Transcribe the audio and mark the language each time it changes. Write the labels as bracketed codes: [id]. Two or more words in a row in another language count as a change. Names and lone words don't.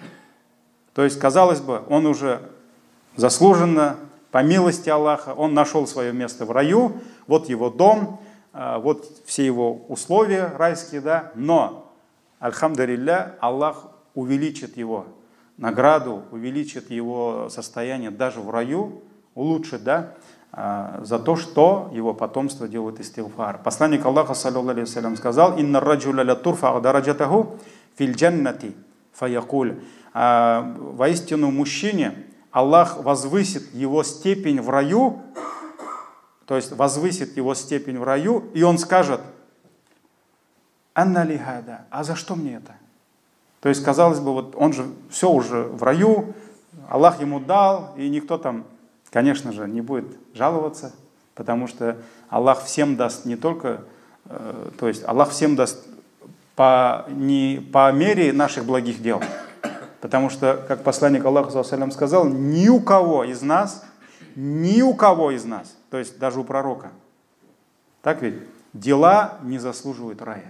[ru] То есть, казалось бы, он уже заслуженно, по милости Аллаха, он нашел свое место в раю, вот его дом, вот все его условия райские, да, но, альхамдулилля, Аллах увеличит его награду, увеличит его состояние даже в раю, улучшит, да, за то, что его потомство делает истигфар. Посланник Аллаха, [ar] صلى الله عليه وسلم, сказал: «إن الرجل لترفع درجته في الجنة فيقول». [ru] Воистину мужчине Аллах возвысит его степень в раю, то есть возвысит его степень в раю, и он скажет: [ar] «أنى لي هذا», [ru] а за что мне это? То есть, казалось бы, вот он же все уже в раю, Аллах ему дал, и никто там, конечно же, не будет жаловаться, потому что Аллах всем даст не только, то есть Аллах всем даст не по мере наших благих дел, потому что, как посланник Аллаха сказал, ни у кого из нас, то есть даже у пророка, так ведь, дела не заслуживают рая.